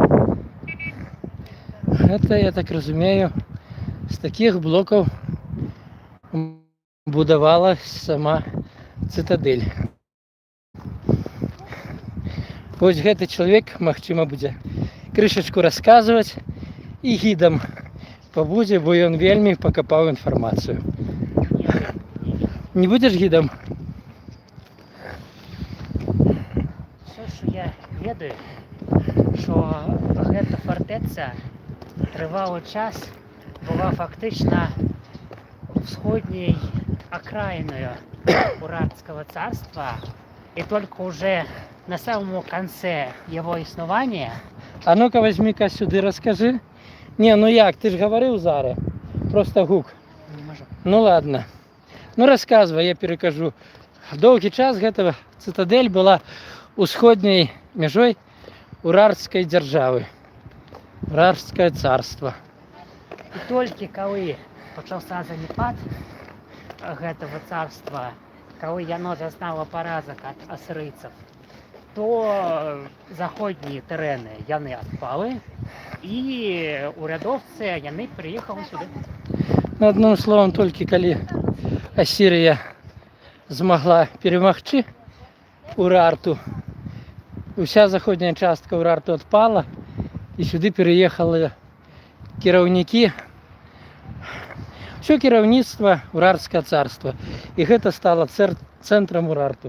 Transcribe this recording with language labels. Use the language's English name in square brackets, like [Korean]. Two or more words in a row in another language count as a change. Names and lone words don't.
[Belarusian] Это, я так разумею, з таких блокаў будавалась сама цытадэль. Вось гэты чалавек, магчыма, будзе крышачку расказваць і гідам пабудзе, бо ён вельмі пакапаў інфармацыю. Не будзеш гідам? Все, що я ведаю, що гэта фартэца трывалы час была фактычна ўсходняй акраіною [Russian] Уральского царства, и только уже на самом конце его [Belarusian] існування. [Russian] А ну-ка возьми-ка сюды, расскажи. Не, ну як, ты ж говорил зараз. [Belarusian] Просто гук. Не можу. [Russian] Ну ладно. Ну рассказывай, я перекажу. [Belarusian] Доўгі час гэтага цытадэль была усходняй мяжой Уральской дзяржавы. [Russian] Уральское царство. [Belarusian] І толькі калі пачаўся заняпад гэтага царства, калі яно зазнала паразак ад асірыйцаў, то заходнія тэрэны яны адпалы, і урядоўцы яны прыехалі сюды. [Russian] Одним словом, [Belarusian] толькі калі Асірыя змагла перамагчы Урарту, уся заходняя частка Урарту адпала, і сюды переехали кіраўнікі, все кіраўніцтва [Russian] Уральского царства, [Belarusian] і гэта стало цэнтрам Урарту.